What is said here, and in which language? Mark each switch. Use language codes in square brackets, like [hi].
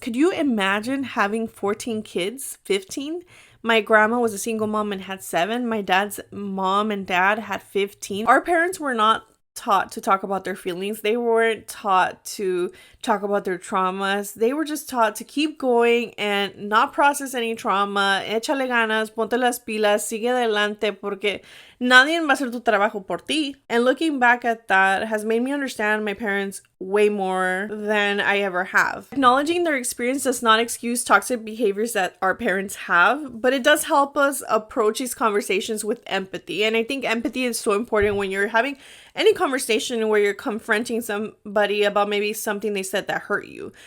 [en] Could you imagine having 14 kids? 15? My grandma was a single mom and had 7. My dad's mom and dad had 15. Our parents were not taught to talk about their feelings. They weren't taught to talk about their traumas. They were just taught to keep going and not process any trauma. [es] Échale ganas, ponte las pilas, sigue adelante, porque nadie va a hacer tu trabajo por ti. [en] And looking back at that has made me understand my parents way more than I ever have. Acknowledging their experience does not excuse toxic behaviors that our parents have, but it does help us approach these conversations with empathy. And I think empathy is so important when you're having any conversation where you're confronting somebody about maybe something they said that hurt you.